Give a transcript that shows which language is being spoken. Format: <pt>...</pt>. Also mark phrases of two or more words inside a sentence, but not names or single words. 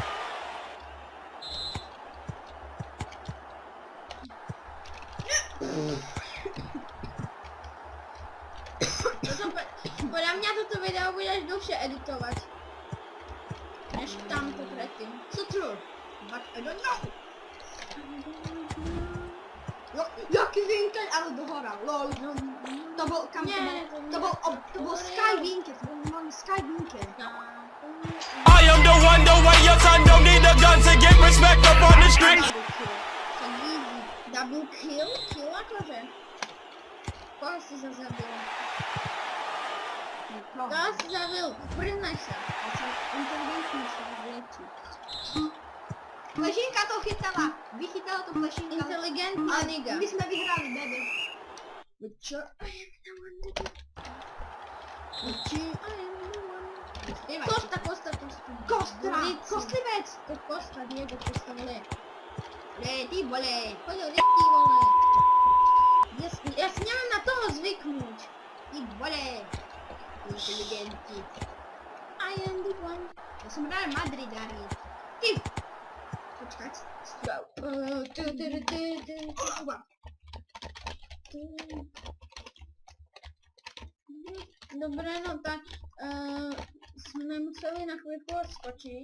<sk>Podľa mňa toto video budeš dlhšie editovať. Než tamto predtým.</sk> <en>So true. But I don't know.</en> <sk>No, jaký vinkel, ale dohora, lol. To bol, kam to bol Sky Vinkel, to bol normálny Sky Vinkel.</sk> <en>I am the one your son don't need a gun to get respect up on the street. Double kill?</en> <sk>Kill akože? Koho si zabil? Koho si zabil? Priznaj sa. Ja som inteligentný, som zliečil. Plešinka to chytala, vychytala to Plešinka. Inteligentná liga. My sme vyhrali, bebe. Čo? Kosta. Kostlivec! To Kosta, Diego Kosta, vole. Ty vole. Poďo, ty vole. Ja si nemám na toho zvyknúť. Ty vole. Inteligenti.</sk> <en>I am the one.</en> <sk>Ja som Real Madridari. Ty! Počkať. Dobre, no tak sme museli na chvíľku odskočiť.</sk>